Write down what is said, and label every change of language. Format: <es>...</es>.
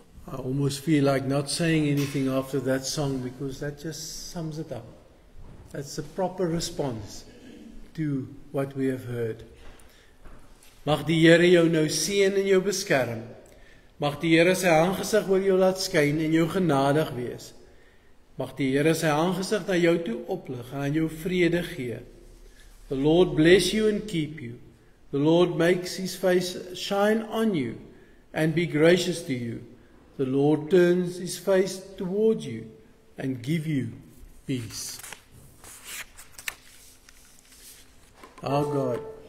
<en>I almost feel like not saying anything after that song because that just sums it up. That's the proper response to what we have heard.</en> <af>Mag die Here jou nou seën en jou beskerm. Mag die Here sy aangesig oor jou laat skyn en jou genadig wees. Mag die Here sy aangesig na jou toe oplig en aan jou vrede gee.</af> <en>The Lord bless you and keep you. The Lord makes his face shine on you and be gracious to you. The Lord turns his face towards you and give you peace. Our God,</en>